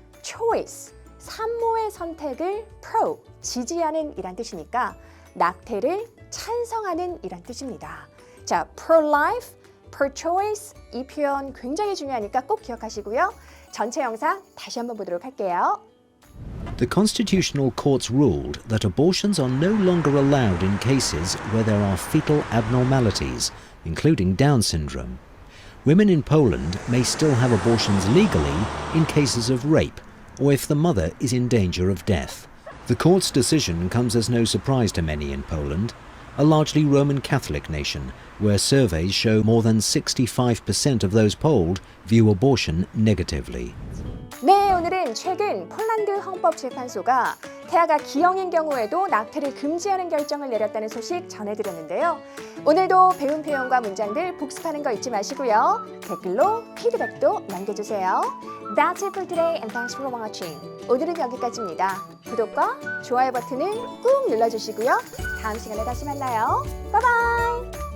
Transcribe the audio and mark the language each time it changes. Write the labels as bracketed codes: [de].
[ko] choice, 산모의 선택을 pro, 지지하는 이란 뜻이니까 낙태를 찬성하는 이란 뜻입니다. 자, pro-life, pro-choice 이 표현 굉장히 중요하니까 꼭 기억하시고요. 전체 영상 다시 한번 보도록 할게요. [en] The Constitutional Courts ruled that abortions are no longer allowed in cases where there are fetal abnormalities, including Down syndrome. Women in Poland may still have abortions legally in cases of rape or if the mother is in danger of death. The court's decision comes as no surprise to many in Poland, a largely Roman Catholic nation where surveys show more than 65% of those polled view abortion negatively. [ko] 네, 오늘은 최근 폴란드 헌법재판소가 태아가 기형인 경우에도 낙태를 금지하는 결정을 내렸다는 소식 전해드렸는데요. 오늘도 배운 표현과 문장들 복습하는 거 잊지 마시고요. 댓글로 피드백도 남겨주세요. [en] That's it for today and thanks for watching. [ko] 오늘은 여기까지입니다. 구독과 좋아요 버튼을 꾹 눌러주시고요. 다음 시간에 다시 만나요. 바이바이.